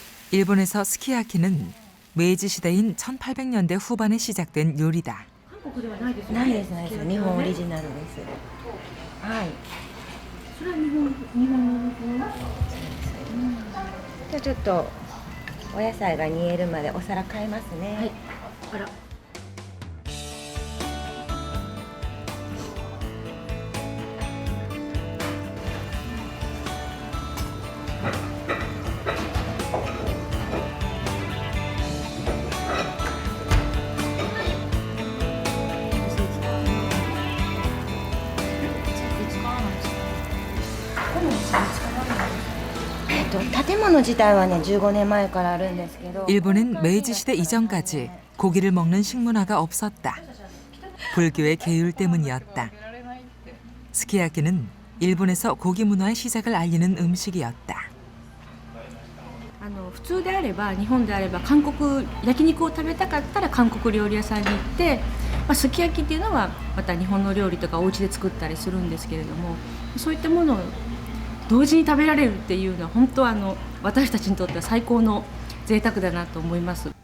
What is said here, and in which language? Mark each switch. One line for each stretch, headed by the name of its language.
Korean: 일본에서 스키야키는 메이지 시대인 1800년대 후반에 시작된 요리다.
Japanese: ないですないです。日本オリジナルです。はい。それは日本のじゃあちょっとお野菜が煮えるまでお皿変えますね。はい。あら。建物自体はね15年前からあるんですけど
Korean: 일본은 메이지 시대 이전까지 고기를 먹는 식문화가 없었다. 불교의 계율 때문이었다. 스키야키는 일본에서 고기 문화의 시작을 알리는 음식이었다.
Japanese: 普通であれば日本であれば韓国焼肉を食べたかったら韓国料理屋さんに行って、すき焼きっていうのはまた日本の料理とかお家で作ったりするんですけれども、そういったものを同時に食べられるっていうのは本当私たちにとっては最高の贅沢だなと思います。